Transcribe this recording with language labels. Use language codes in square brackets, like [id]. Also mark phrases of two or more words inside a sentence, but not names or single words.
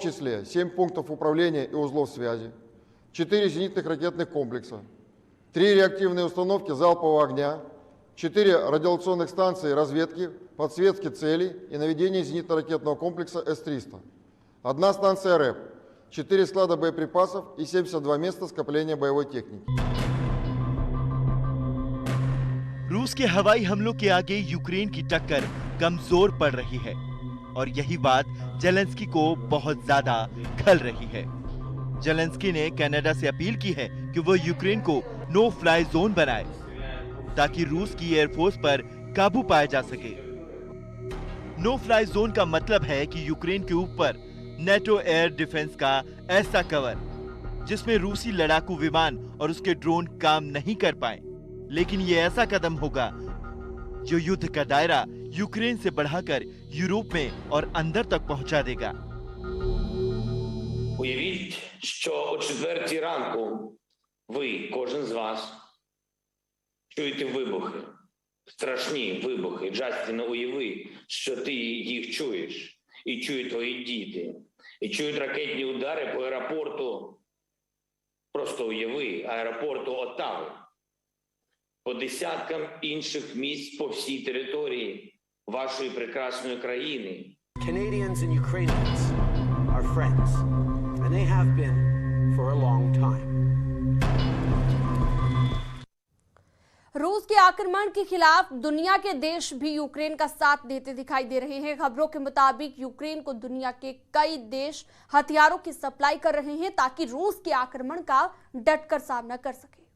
[ru] числе 7 пунктов управления и узлов связи, 4 зенитных ракетных комплекса, 3 реактивные установки залпового огня, 4 радиолокационных станции разведки, подсветки целей и наведения зенитно-ракетного комплекса С-300, 1 станция РЭП, 4 склада боеприпасов и 72 места скопления боевой техники। [hi] रूस के हवाई हमलों के आगे यूक्रेन की टक्कर कमजोर पड़ रही है और यही बात जेलेंस्की को बहुत ज्यादा खल रही है। जेलेंस्की ने कनाडा से अपील की है कि वो यूक्रेन को [en] no fly zone [hi] बनाए ताकि रूस की एयरफोर्स पर काबू पाया जा सके। [en] no fly zone [hi] का मतलब है कि यूक्रेन के ऊपर नेटो [en] air defense [hi] का ऐसा कवर जिसमें रूसी लड़ाकू विमान और उसके ड्रोन काम नहीं कर पाए। लेकिन ये ऐसा कदम होगा जो युद्ध का दायरा यूक्रेन से बढ़ाकर यूरोप में और अंदर तक पहुंचा देगा। [uk] Уявіть, що о 4 ранку ви, кожен з вас, чуєте вибухи, страшні вибухи. Джастіне, уяви, що ти їх чуєш, і чують твої діти, і чують ракетні удари по аеропорту, просто уяви, аеропорту Оттави, по десяткам інших місць по всій території вашої прекрасної країни. [en] Canadians and Ukrainians are friends, and they have been for a long time. [hi] रूस के आक्रमण के खिलाफ दुनिया के देश भी यूक्रेन का साथ देते दिखाई दे रहे हैं। खबरों के मुताबिक यूक्रेन को दुनिया के कई देश हथियारों की सप्लाई कर रहे हैं ताकि रूस के आक्रमण का डटकर सामना कर सके।